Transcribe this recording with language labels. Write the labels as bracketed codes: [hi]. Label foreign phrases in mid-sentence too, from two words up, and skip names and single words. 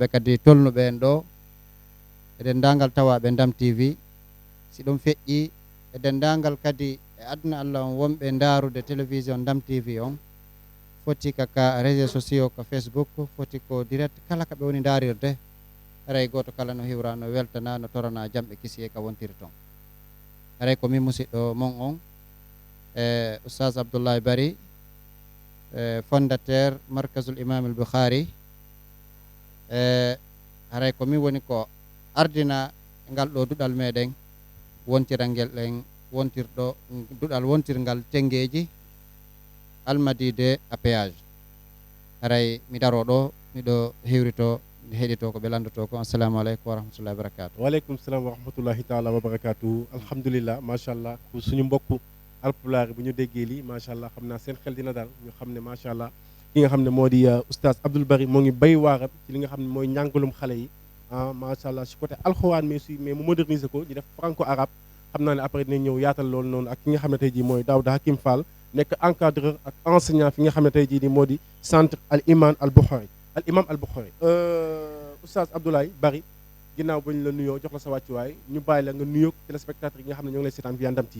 [ff] kadi tolnuɓe en ɗo e dendagal tawaɓe Ndam TV si ɗum feƴƴi e dendagal kadi e aduna Allah on wonɓe ndarude télévision Ndam TV on foti kaka [fr] réseaux sociaux [ff] ko Facebook foti ko direct kala kaɓe woni darirde aray goto kala no hiwra no weltana no torana jamɓe kisi e ka wontiri toon aray ko min musidɗo mon on e oustaz Abdoulaye Bari fondateur markazul imam al Bukhari haray ko min woni ko ardina ngal ɗo duɗal meɗen wontiral ngel ɗen wontirɗo duɗal wontirgal tengeji almadide à péage haray mi daro ɗo miɗo hewrito heɗito ko ɓe landoto ko [ar] السلام عليكم ورحمة الله وبركاته وعليكم السلام ورحمة الله تعالى وبركاته الحمد لله ما شاء الله [wo] suñu mbokk alpulaar bu ñu déggee lii [ar] ما شاء الله [wo] xam naa seen xel dina daal ñu xam ne [ar] ما شاء الله [wo] ki nga xam ne moo di oustaz Abdoul Bari moo ngi bay waaram ci li nga xam ne mooy njàngalum xale yi [ar] ما شاء الله [wo] si côté alxuraan mais mu moderniser ko ñu def [fr] franco arabe [wo] xam naa ne après dinañ ñëw yaatal loolu noonu ak ki nga xam ne tey jii mooy Daouda Hakim Fall nekk encadreur ak enseignant fi nga xam ne tey jii nii moo di centre al iman al Bukhari oustaz Abdoulaye Bari ginnaaw ba ñu la nuyoo jox la sa wàccuwaay ñu bàyyi la nga nuyoo téléspectateurs yi nga xam ne ñoo ngi lay seetaan via Ndam TV.